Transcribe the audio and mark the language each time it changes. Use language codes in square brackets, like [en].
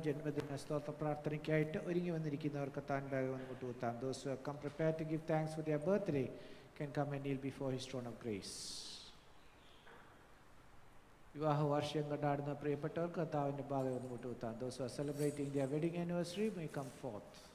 [ml] ജന്മദിന സ്തോത്ര പ്രാർത്ഥനയ്ക്കായിട്ട് ഒരുങ്ങി വന്നിരിക്കുന്നവർക്ക് താൻ ഭാഗം മുട്ടുകുത്താം. [en] Those who have come prepared to give thanks for their birthday can come and kneel before his throne of grace. [ml] വിവാഹ വാർഷികം കൊണ്ടാടുന്ന പ്രിയപ്പെട്ടവർക്ക് കർത്താവിൻ്റെ ഭാഗം ഒന്ന് മുട്ടുകുത്താം. [en] Those who are celebrating their wedding anniversary may come forth.